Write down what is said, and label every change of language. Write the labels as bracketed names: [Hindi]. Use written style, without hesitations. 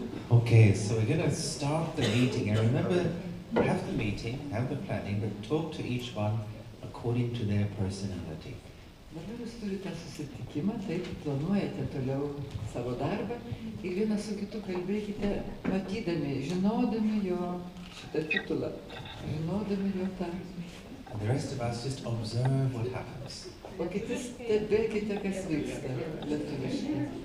[English] Okay, so we're going to start the meeting, and remember, have the meeting, have the planning, but talk to each one according to their personality. [Lithuanian] Dabar jūs turite susitikimą, taip, planuojate toliau savo darbą ir vienas su kitu kalbėkite, matydami, žinodami jo šitą titulą, žinodami jo tą. [English] And the rest of us just observe what happens. [Lithuanian] O kiti stebėkite, kas vyksta lietuviškai.